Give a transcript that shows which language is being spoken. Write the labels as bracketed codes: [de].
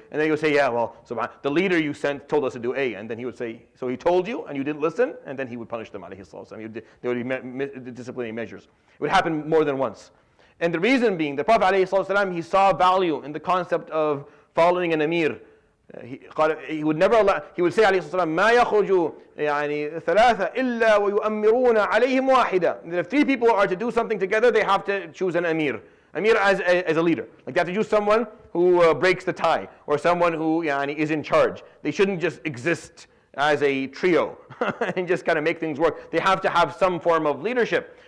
[en] And then he would say, yeah, well, the leader you sent told us to do A, and then he would say, so he told you, and you didn't listen, and then he would punish them ﷺ. There would be disciplinary measures. It would happen more than once. And the reason being, the Prophet ﷺ, he saw value in the concept of following an emir. He would never allow. He would say [ar] عليه الصلاة والسلام ما يخرج ثلاثة إلا ويؤمرون عليهم واحدة. [en] That if three people are to do something together, they have to choose an emir. Emir as a leader. Like they have to choose someone who breaks the tie, or someone who is in charge. They shouldn't just exist as a trio and just kind of make things work. They have to have some form of leadership.